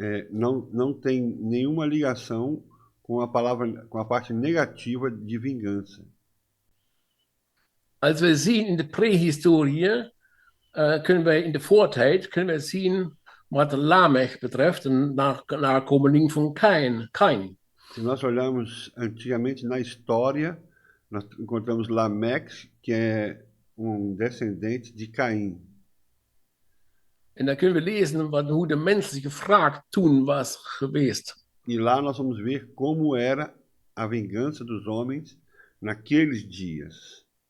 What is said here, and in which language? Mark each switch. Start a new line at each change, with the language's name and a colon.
Portuguese: Não tem nenhuma ligação com a parte negativa de vingança.
Dutch: Als we zien in de prehistorie, kunnen wij in de voortijd kunnen we zien wat Lamech betreft, een nakomeling van Kain.
Portuguese: Se nós olharmos antigamente na história, nós encontramos Lameque, que é descendente de Caim.
Dutch: En dan kunnen we lezen hoe de menselijke wraak toen was geweest.
Portuguese: E lá nós vamos ver como era a vingança dos homens naqueles dias.